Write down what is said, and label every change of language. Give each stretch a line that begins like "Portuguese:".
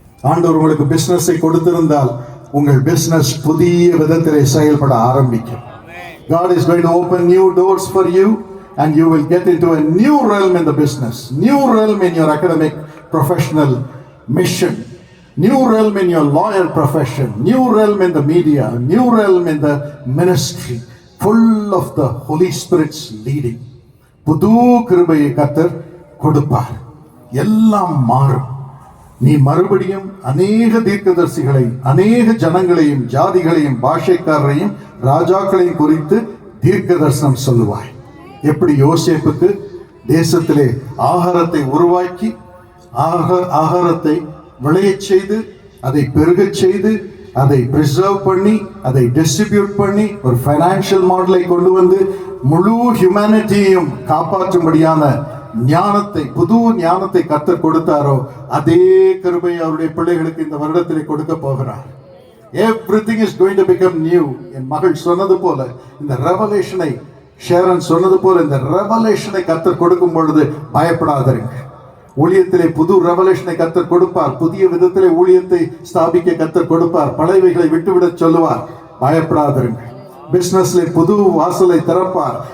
Tamil: ஆண்டவர் உங்களுக்கு பிசினஸை கொடுத்திருந்தால் உங்கள் பிசினஸ் புதிய விதத்திலே செயல்பட ஆரம்பிக்கும்.
English: God is going to open new doors for you and you will get into a new realm in the business, new realm in your academic professional mission, new realm in your lawyer profession, new realm in the media, new realm in the ministry, full of the Holy Spirit's leading.
Tamil: புது கிருபையை கர்த்தர் கொடுப்பார். எல்லாம் மாறும். நீ மறுபடியும் அநேக தீர்க்கதரிசிகளை, அநேக ஜனங்களையும், ஜாதிகளையும், பாஷைக்காரரையும், ராஜாக்களையும் குறித்து தீர்க்க தரிசனம் சொல்லுவாய். எப்படி யோசேப்புக்கு தேசத்திலே ஆகாரத்தை உருவாக்கி, ஆகாரத்தை விளையச் செய்து, அதை பெருகச் செய்து, அதை பிரிசர்வ் பண்ணி, அதை டிஸ்ட்ரிபியூட் பண்ணி, ஒரு ஃபைனான்சியல் மாடலை கொண்டு வந்து முழு ஹியூமனிட்டியையும் காப்பாற்றும்படியான ஞானத்தை, புது ஞானத்தை கர்த்தர் கொடுத்தாரோ, அதே கிருபை அவருடைய பிள்ளைகளுக்கு இந்த வருடத்திலே கொடுக்க போகிறார்.
English: Everything is going to become new.
Tamil: என் மகள் சொன்னது போல, இந்த ரெவலேஷனை, ஷேரன் சொன்னது போல, இந்த ரெவலேஷனை கர்த்தர் கொடுக்கும் பொழுது பயப்படாதீங்க. ஊழியத்திலே புது ரெவலேஷனை கர்த்தர் கொடுப்பார். புதிய விதத்திலே ஊழியத்தை ஸ்தாபிக்க கர்த்தர் கொடுப்பார். பழையவைகளை விட்டுவிட சொல்லுவார். பயப்படாதீங்க. பிசினஸ்ல புது வாசலை திறப்பார்.